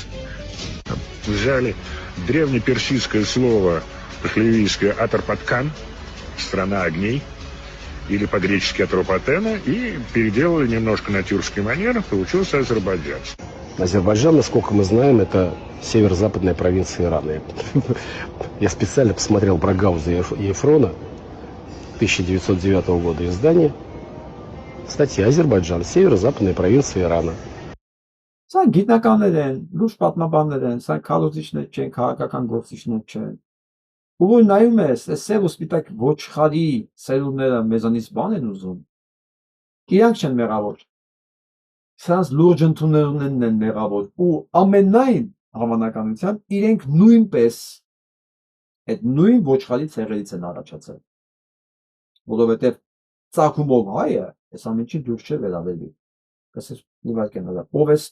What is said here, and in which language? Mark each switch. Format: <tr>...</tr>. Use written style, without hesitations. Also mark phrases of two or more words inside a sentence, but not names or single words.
<ru>Взяли древнеперсидское слово пахлевийское «Атарпаткан», «страна огней», или по-гречески «Атропатена», и переделали немножко на тюркский манер, получился Азербайджан. Азербайджан, насколько мы знаем, это северо-западная провинция Ирана. Я специально посмотрел про Гауза и Ефрона 1909 года издания. Статья «Азербайджан, северо-западная провинция Ирана».</ru> <hy>Սա գիտնականներ են, լուրջ պատմաբաններ են, սա քարոզիչներ չեն, քաղաքական գործիչներ չեն։ Ու որ նայում ես, այս սև ու սպիտակ ոչխարի սերունդները մեզանից բան են ուզում։ Իրանք չեն մեղավոր։ Սրանց լուրջ ընդունողներն են մեղավոր ու ամենայն հավանականությամբ իրենք նույնպես այդ նույն ոչխարի ցեղերից են առաջացել։ Որովհետև ծագումով հայը այս ամենի դուրս չէ վերաբերվի։ Ասես իվարկեն հələ ով</hy>